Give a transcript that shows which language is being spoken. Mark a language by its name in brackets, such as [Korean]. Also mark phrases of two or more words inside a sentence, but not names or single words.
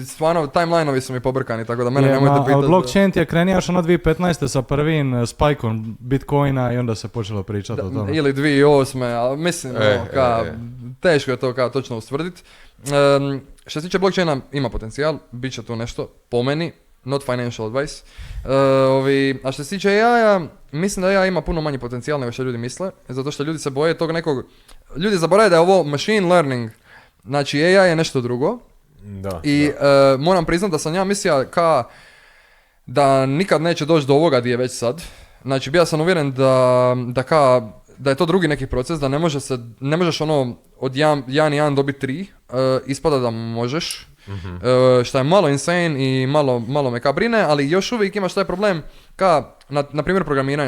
[Croatian] Stvarno, timeline-ovi su mi pobrkani, tako da mene nemojte pitati. Ali blockchain je krenio još 2015. sa prvim spikeom Bitcoina i onda se počelo pričati o tome. Ili 2008. Ali mislim, teško je to točno ustvrditi. Što se tiče blockchaina, ima potencijal, bit će tu nešto, po meni, [English] not financial advice. [Croatian] A što se tiče AI-a, mislim da AI ima puno manji potencijal nego što ljudi misle, zato što ljudi se boje tog nekog... Ljudi zaboravaju da je ovo [English] machine learning, [Croatian] znači AI je nešto drugo. Moram priznati da sam ja mislio da nikad neće doći do ovoga gdje je već sad. Znači, bio sam uvjeren da je to drugi neki proces, da ne možeš od 1 dobiti 3, ispada da možeš, što je malo insane i malo me brine, ali još uvijek imaš taj problem na primjer programiranja.